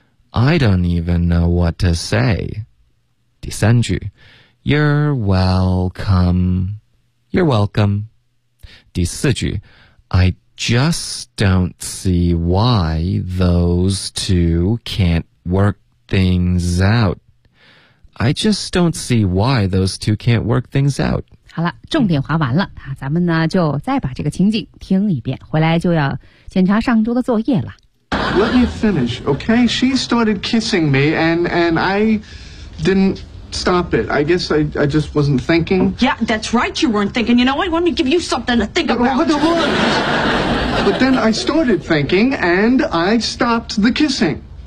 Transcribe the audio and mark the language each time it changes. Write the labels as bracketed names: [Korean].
[English] I don't even know what to say. [Chinese] 第三句 [English] You're welcome. You're welcome. [Chinese] 第四句 [English] I just don't see why those two can't work things out. I just don't see why those two can't work things out. [Chinese] 好了，重点划完了，咱们呢就再把这个情景听一遍，回来就要检查上周的作业了。 [English] Let me finish, okay? She started kissing me, and I didn't stop it. I guess I just wasn't thinking. Yeah, that's right, you weren't thinking. You know what? Let me give you something to think about. But then I started thinking, and I stopped the kissing.